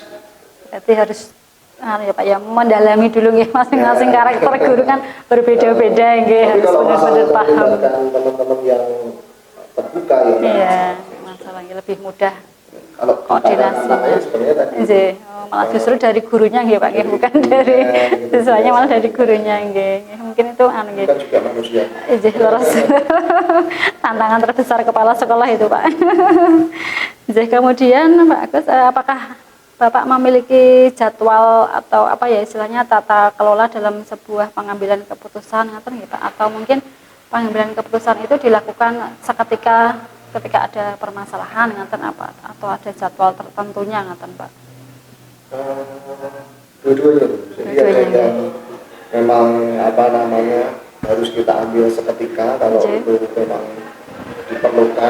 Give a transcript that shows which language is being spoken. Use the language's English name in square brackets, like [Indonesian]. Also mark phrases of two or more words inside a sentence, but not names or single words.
[Indonesian] Berarti harus ya Pak ya mendalami dulu nggih, masing-masing karakter guru kan berbeda-beda nggih, harus benar-benar paham. Teman-teman yang terbuka ya. Masalahnya lebih mudah kalau koordinasinya. Sebenarnya tadi malah justru dari gurunya nggih Pak nggih, bukan dari siswanya, malah dari gurunya nggih. Mungkin itu nggih. Kan juga manusia. [Javanese] Leres. [Indonesian] Tantangan terbesar kepala sekolah itu Pak. Kemudian Pak Agus, apakah Bapak memiliki jadwal atau apa ya istilahnya tata kelola dalam sebuah pengambilan keputusan ngaten nggih Pak, atau mungkin pengambilan keputusan itu dilakukan seketika ketika ada permasalahan ngaten apa, atau ada jadwal tertentunya ngaten Pak? Dua-duanya. Jadi ada yang memang harus kita ambil seketika kalau itu memang diperlukan.